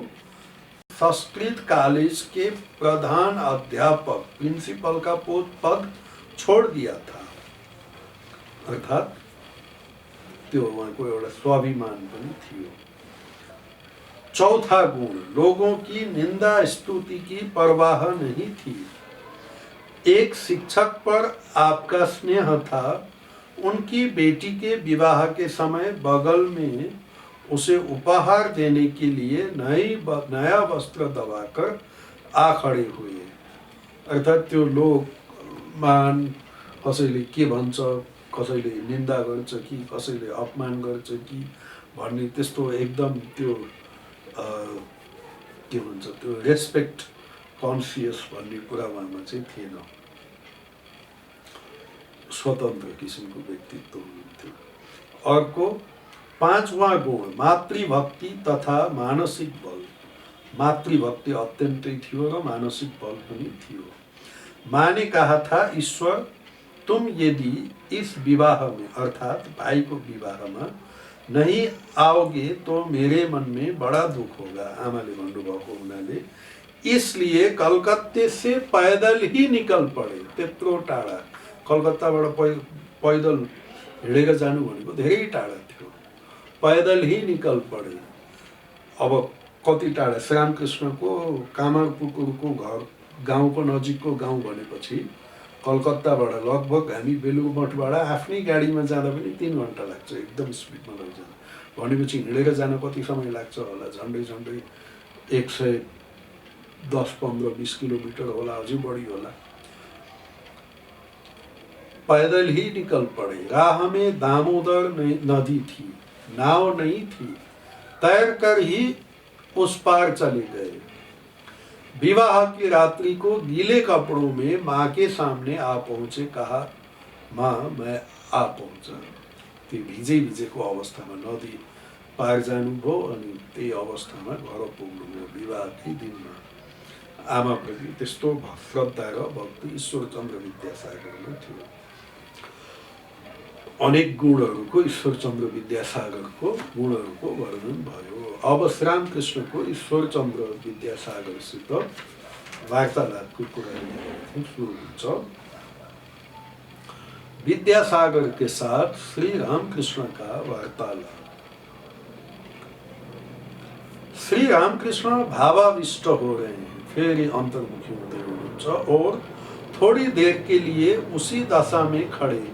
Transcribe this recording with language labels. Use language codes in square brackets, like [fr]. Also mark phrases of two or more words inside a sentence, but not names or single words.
[hi] संस्कृत कॉलेज के प्रधान अध्यापक प्रिंसिपल का पद छोड़ दिया था। [ne] अर्थात त्यो उहाँको एउटा स्वाभिमान पनि थियो। [hi] चौथा गुण, लोगों की निंदा स्तुति की परवाह नहीं थी। एक शिक्षक पर आपका स्नेह था। उनकी बेटी के विवाह के समय बगल में उसे उपहार देने के लिए नया वस्त्र दबाकर आ खड़े हुए। [ne] अर्थात त्यो लोग मान कसैले के भन्छ, कसैले निन्दा गर्छ कि कसैले अपमान गर्छ कि भन्ने त्यस्तो एकदम त्यो के भन्छ त्यो [en] respect conscious [ne] भन्ने कुरा उहाँमा चाहिँ थिएन। स्वतन्त्र किसिमको व्यक्तित्व हुनुहुन्थ्यो। अर्को 5वां गुण, मातृभक्ति तथा मानसिक बल। मातृभक्ति अत्यन्तै थियो र मानसिक बल पनि थियो। [hi] माँ ने कहा था, ईश्वर तुम यदि इस विवाह में अर्थात भाई को विवाह में नहीं आओगे तो मेरे मन में बड़ा दुख होगा। [ne] आमाले भन्नुभएको हुनाले [hi] इसलिए कलकत्ते से पैदल ही निकल पड़े। [ne] त्यत्रो टाढा कलकत्ताबाट पैदल हिँडेर जानु भनेको धेरै टाढा थियो। [hi] पैदल ही निकल पड़े। [ne] अब कति टाढा, श्रीरामकृष्णको कामरपुकुरको घर गाउँको नजिकको गाउँ भनेपछि कलकत्ताबाट लगभग हामी बेलुमठबाट आफ्नै गाडीमा जाँदा पनि 3 घन्टा लाग्छ, एकदम स्पिडमा लैजाँदा। भनेपछि हिँडेर जान कति समय लाग्छ होला? झन्डै झन्डै 110, 15, 20 किलोमिटर होला, अझै बढी होला। [hi] पैदल ही निकल पड़े। राह में दामोदर नदी थी, नाव नहीं थी, तैर कर ही उस पार चले गए। विवाह की रात्रि को गीले कपड़ों में माँ के सामने आ पहुंचे। कहा, माँ मैं आ पहुंचा। [ne] त्यो भिजै भिजेको अवस्थामा नदी पार जानुभयो अनि त्यही अवस्थामा घर पुग्नुभयो विवाहकै दिनमा। आमाप्रति त्यस्तो श्रद्धा र भक्ति ईश्वरचन्द्र विद्यासागरमा थियो। अनेक गुणहरूको ईश्वरचन्द्र विद्यासागरको गुणहरूको वर्णन भयो। अब श्रीरामकृष्णको ईश्वरचन्द्र विद्यासागरसित वार्तालापको कुरा सुरु हुन्छ। [hi] विद्यासागर के साथ श्री रामकृष्ण का वार्तालाप। श्री रामकृष्ण भावाविष्ट हो रहे हैं, फिर अंतर्मुखी होते हुए और थोड़ी देर के लिए उसी दशा में खड़े हैं।